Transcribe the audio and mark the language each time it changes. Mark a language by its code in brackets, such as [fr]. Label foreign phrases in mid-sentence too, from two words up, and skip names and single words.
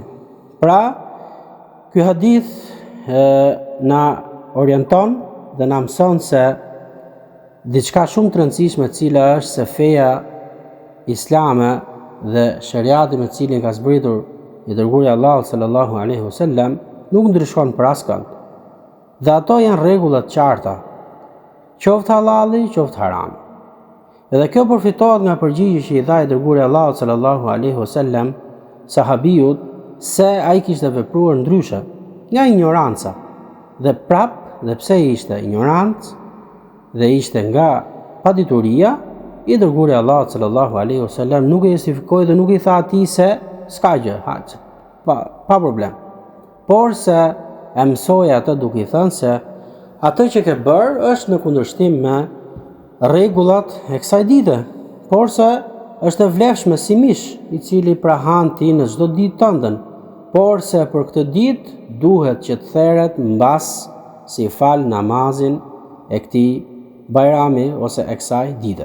[sq] Pra, ky hadith na orienton dhe na mëson se diçka shumë të rëndësishme e cila është se feja islame dhe shariati me cilin ka zbritur i dërguari Allah [ar] صلى الله عليه وسلم [sq] nuk ndryshon për askënd. Dhe ato janë rregullat qarta, qoftë halali, qoftë haram. Edhe kjo përfitohet nga përgjigjja që i dha i dërguari Allah [ar] صلى الله عليه وسلم [sq] sahabiut se ai kishte vepruar ndryshe nga ignoranca. Dhe prap, dhe pse ishte ignorant dhe ishte nga padituria, i dërguari Allah [ar] صلى الله عليه وسلم [sq] nuk e justifikoi dhe nuk i tha atij se s'ka gjë, pa problem. Por se e mësoi atë duke i thënë se atë që ke bërë është në kundërshtim me rregullat e kësaj dite, por se është e vlefshme si mish i cili pra han ti në çdo ditë tëndën, por se për këtë ditë duhet që të theret mbas si fal namazin e këtij Bajrami ose e kësaj dite.